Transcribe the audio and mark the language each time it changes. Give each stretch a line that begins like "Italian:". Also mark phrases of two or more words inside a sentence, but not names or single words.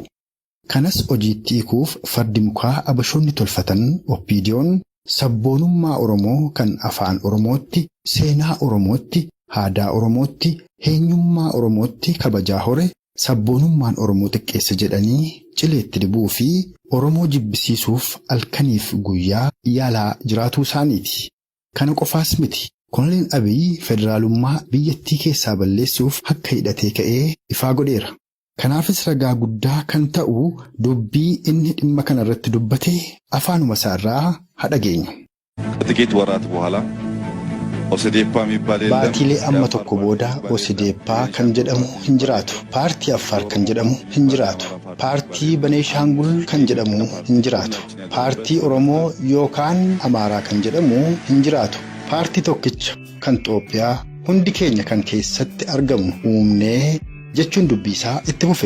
Oromo: Kanas hojiitti hiikuuf fardi mukaa abashoonni tolfatan Oppiidiyoon sabboonummaa Oromoo kan afaan Oromootti, seenaa Oromootti, aadaa Oromootti, eenyummaa Oromootti kabajaa hore sabboonummaan Oromoo xiqqeessa jedhanii cileetti dibuu fi Oromoo jibbisiisuuf halkaniif guyyaa yaalaa jiraatuu isaaniiti. Kana qofaas miti. Koloneel Abiy federaalummaa biyyattii keessaa balleessuuf akka hidhatee ka'ee ifaa godheera. Kanaafis ragaa guddaa kan ta'u dubbii inni dhimma kana irratti dubbate afaanuma isaarraa haa dhageenyu.
Amharic: ጥቂት ወራት በኋላ ኦሲዴፓ የሚባል የለም።
Oromo: Baatilee amma tokko booda Osideeppaa kan jedhamu hin jiraatu. Paartii Affaar kan jedhamu hin jiraatu. Paartii Beneeshaangul kan jedhamu hin jiraatu. Paartii Oromoo yookaan Amaaraa kan jedhamu hin jiraatu. Paartii tokkicha kan Itoophiyaa hundi keenya kan keessatti argamu uumnee jechuun dubbisaa itti fufe.